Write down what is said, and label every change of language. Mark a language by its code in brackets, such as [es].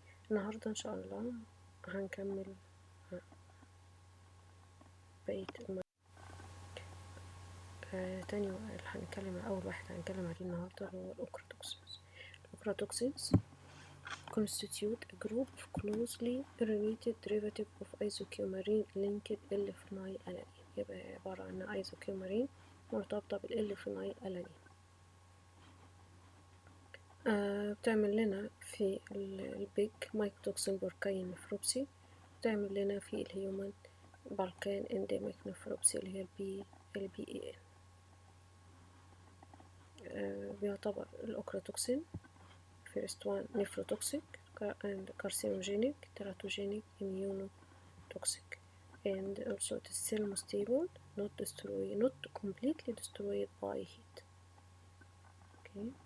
[ar] النهاردة إن شاء الله هنكمل بقية تاني هنتكلم أول واحد هنتكلم عليه النهاردة هو الأوكراتوكسينز. [en] الأوكراتوكسينز constitute a group of closely related derivative of isocoumarine linked L-phenylalanine. [ar] يبقى عبارة عن ايزوكيومارين مرتبطة بالإل-فينايل بتعمل لنا في البيج مايكوتوكسين بوركاين نفروبسي، بتعمل لنا في الهيومن بالكان انديميك نفروبسي اللي هي البي اي ان. بيعتبر الأوكراتوكسين [en] first one nephrotoxic and carcinogenic, teratogenic, immunotoxic, and also it is thermostable, not completely destroyed by heat. Okay.